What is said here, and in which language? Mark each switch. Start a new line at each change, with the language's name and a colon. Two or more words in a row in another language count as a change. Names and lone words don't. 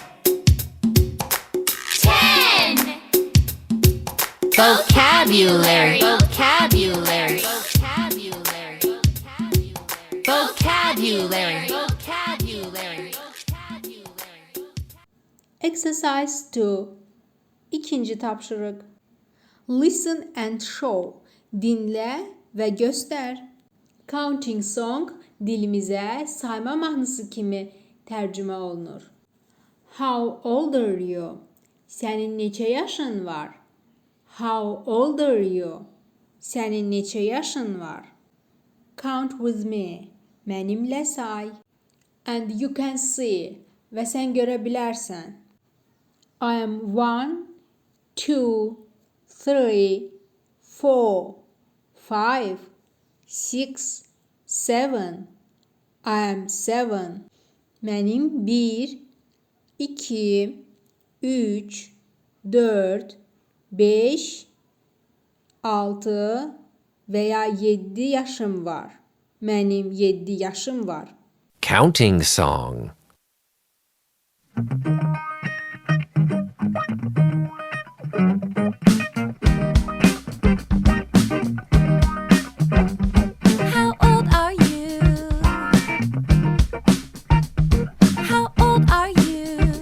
English: 10. Vocabulary. Vocabulary. Vocabulary. Vocabulary. Vocabulary. Vocabulary. Exercise 2.
Azerbaijani: İkinci tapşırıq.
English: Listen and show.
Azerbaijani: Dinlə və göstər.
English: Counting song
Azerbaijani: dilimizə sayma mahnısı kimi tərcümə olunur.
English: How old are you?
Azerbaijani: Sənin neçə yaşın var?
English: How old are you?
Azerbaijani: Sənin neçə yaşın var?
English: Count with me.
Azerbaijani: Mənimlə say.
English: And you can see.
Azerbaijani: Və sən görə bilərsən.
English: I am 1, 2, 3, 4, 5, 6, 7. I am 7.
Azerbaijani: Mənim 1, 2, 3, 4, 5, 6 və ya 7 yaşım var. Mənim 7 yaşım var.
English: Counting song. How old are you? How old are you?